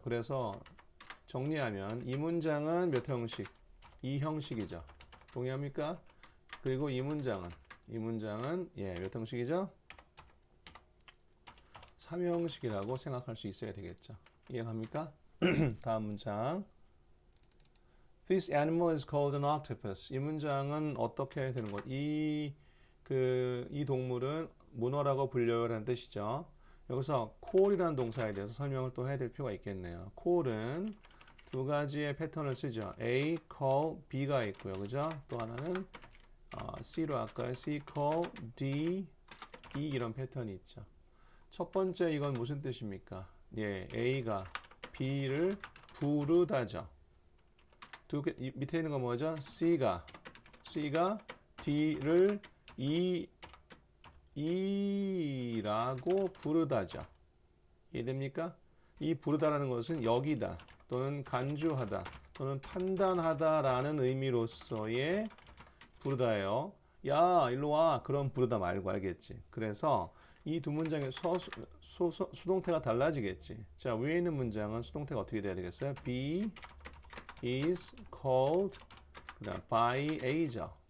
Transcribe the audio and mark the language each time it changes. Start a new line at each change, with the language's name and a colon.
Korean: 그래서 정리하면 이 문장은 몇 형식? 이 형식이죠. 동의합니까? 그리고 이 문장은 몇 형식이죠? 3형식이라고 생각할 수 있어야 되겠죠. 이해갑니까? 다음 문장.
English: This animal is called an octopus.
Korean: 이 문장은 어떻게 되는 것? 이 동물은 문어라고 불려요라는 뜻이죠. 여기서 call이라는 동사에 대해서 설명을 또 해야 될 필요가 있겠네요. call은 두 가지의 패턴을 쓰죠. A, call, B가 있고요. 그죠? 또 하나는 C로 할까요? C, call, D, E 이런 패턴이 있죠. 첫 번째 이건 무슨 뜻입니까? 예, A가 B를 부르다죠. 밑에 있는 건 뭐죠? C가 D를 E라고 부르다죠. 이해됩니까? 이 부르다라는 것은 여기다 또는 간주하다 또는 판단하다라는 의미로서의 부르다예요. 야, 일로 와. 그런 부르다 말고 알겠지? 그래서 이 두 문장의 수동태가 달라지겠지. 자, 위에 있는 문장은 수동태가 어떻게 돼야 되겠어요?
English: B is called
Korean: 그다음
English: by A죠.